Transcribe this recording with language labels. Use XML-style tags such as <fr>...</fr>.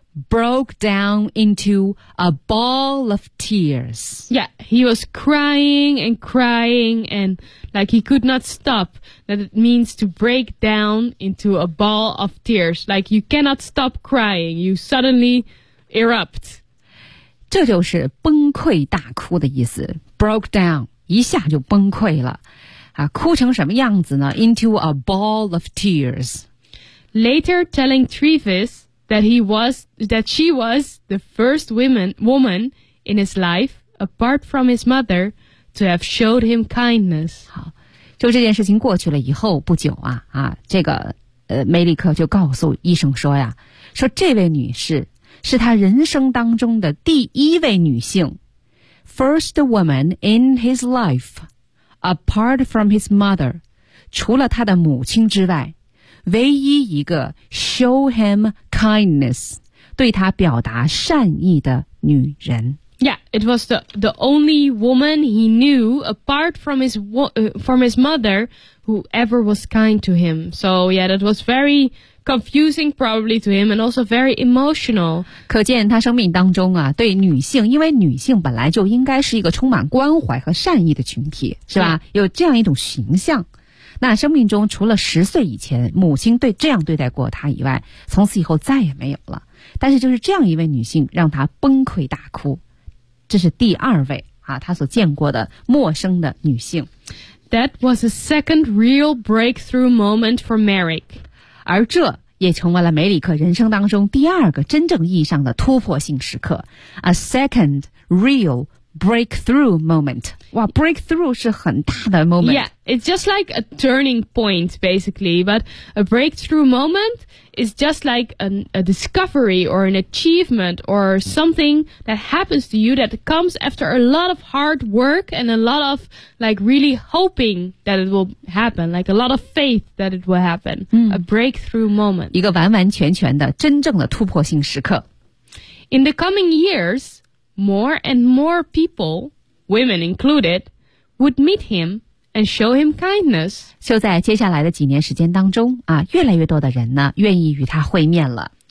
<en>Broke down into a ball of tears. Yeah, he was crying and crying and like he could not stop. That it means to break down into a ball of tears. Like you cannot stop crying, you suddenly erupt.</en> <zh>这就是崩溃大哭的意思。</zh> <en>Broke down,</en> <zh>一下就崩溃了。啊，哭成什么样子呢？</zh> <en>Into a ball of tears. Later telling Treves,that she was the first woman in his life, apart from his mother, to have showed him kindness.</en> <zh>好，就这件事情过去了以后不久啊，啊，这个梅里克就告诉医生说呀，说这位女士是他人生当中的第一位女性 ，</zh> <en>first woman in his life, apart from his mother,</en> <zh>除了他的母亲之外。唯一一个</zh> <en>show him kindness</en> <zh>对他表达善意的女人。</zh> <en>Yeah, it was the only woman he knew apart from his mother who ever was kind to him. So yeah, that was very confusing probably to him and also very emotional.</en> <zh>可见他生命当中啊，对女性，因为女性本来就应该是一个充满关怀和善意的群体，是吧？ Yeah. 有这样一种形象。那生命中除了十岁以前母亲对这样对待过他以外，从此以后再也没有了。但是就是这样一位女性让他崩溃大哭，这是第二位啊，他所见过的陌生的女性。</zh> <en>That was a second real breakthrough moment for Merrick.</en> <zh>而这也成为了梅里克人生当中第二个真正意义上的突破性时刻。</zh> <en>A second real breakthrough moment.</en> <zh>Wow, breakthrough 是很大的 moment.</zh> <en>Yeah, it's just like a turning point, basically. But a breakthrough moment is just like a discovery or an achievement or something that happens to you that comes after a lot of hard work and a lot of like really hoping that it will happen, like a lot of faith that it will happen. A breakthrough moment.</en> <zh>一个完完全全的真正的突破性时刻。</zh> <en>In the coming years,More and more people, women included, would meet him and show him kindness.</en> <zh>就在接下来的几年时间当中啊，越来越多的人呢愿意与他会面了。</zh>